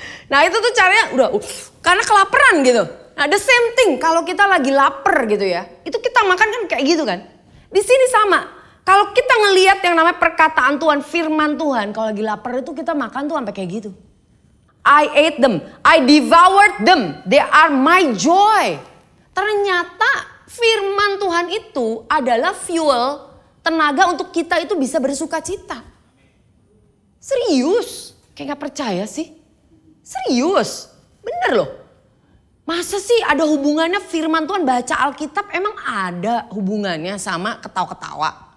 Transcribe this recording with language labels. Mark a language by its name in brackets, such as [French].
[Indonesian] Nah itu tuh caranya udah karena kelaparan gitu. Nah [English] the same thing [Indonesian] kalau kita lagi lapar gitu ya, itu kita makan kan kayak gitu kan. Di sini sama. Kalau kita ngelihat yang namanya perkataan Tuhan, firman Tuhan, kalau lagi lapar itu kita makan tuh sampai kayak gitu. [English] I ate them, I devoured them, they are my joy. [Indonesian] Ternyata firman Tuhan itu adalah fuel, tenaga untuk kita itu bisa bersuka cita. Serius, kayak gak percaya sih. Serius, bener loh. Masa sih ada hubungannya firman Tuhan baca Alkitab, emang ada hubungannya sama ketawa-ketawa.